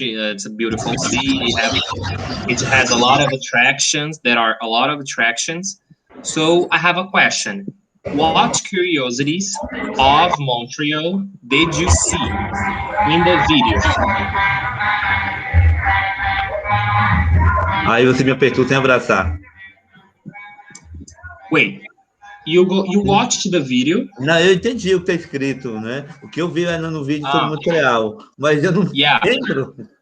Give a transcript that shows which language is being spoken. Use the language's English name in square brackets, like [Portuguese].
[English] It's a beautiful city. It has a lot of attractions. There are a lot of attractions. So I have a question. What curiosities of Montreal did you see in the video? [Portuguese] Aí você me apertou sem abraçar. [English] Wait, you watched the video? [Portuguese] Não, eu entendi o que está escrito, né? O que eu vi era no vídeo sobre Montreal, mas eu não lembro.